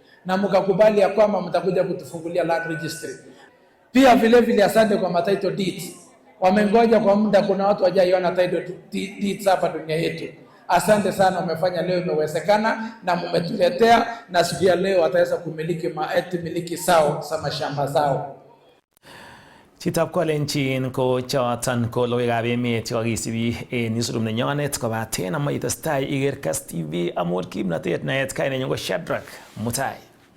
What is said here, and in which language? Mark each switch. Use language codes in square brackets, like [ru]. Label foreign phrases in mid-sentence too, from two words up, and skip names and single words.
[sw] na mkakubali ya kwamba mtakuja kutufungulia [en] land registry. [sw] Pia vile vile asante kwa [en] title deeds. [sw] Wamengoja kwa muda, kuna watu wajaiona [en] title deeds [sw] hapa dunia yetu. Asante sana, umefanya leo imewezekana na mmetuletea, na siku ya leo wataweza kumiliki miliki sao za mashamba zao. [kln] Chitab kolenjin ko choton ko logoiwekab emet chekakisibi en newsroom nenyonet kobaten ama itestai iker KASS TV amun kimnatet naet. Kainenyu ko Shadrack Mutai.